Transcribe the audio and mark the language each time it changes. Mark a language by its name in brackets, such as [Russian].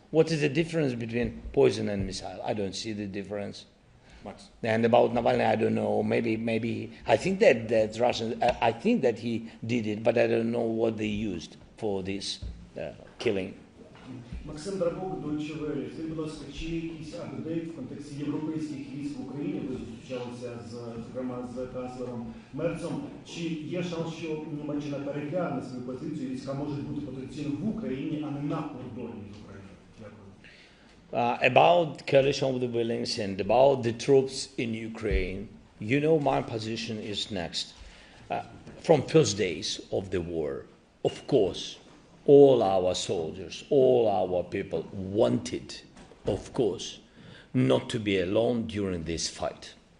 [English] What is the difference between poison and missile? I don't see the difference. Max. And about Navalny, I don't know. Maybe I think that Russian. I think that he did it, but I don't know what they used for this killing. [Ukrainian] Максим Драгов, Deutsche Welle. Скажіть, будь ласка, чи якийсь апдейт в контексті європейських військ в Україні, ви зустрічалися зокрема з канцлером Мерцом, чи є шанс, що Німеччина перегляне свою позицію, війська можуть бути потенційно в Україні, а не на кордоні з Україною? [English] About coalition of the Willings and about the troops in Ukraine, you know my position is next. From first days of the war, of course, all our soldiers, all our people wanted, of course, not to be alone during this fight.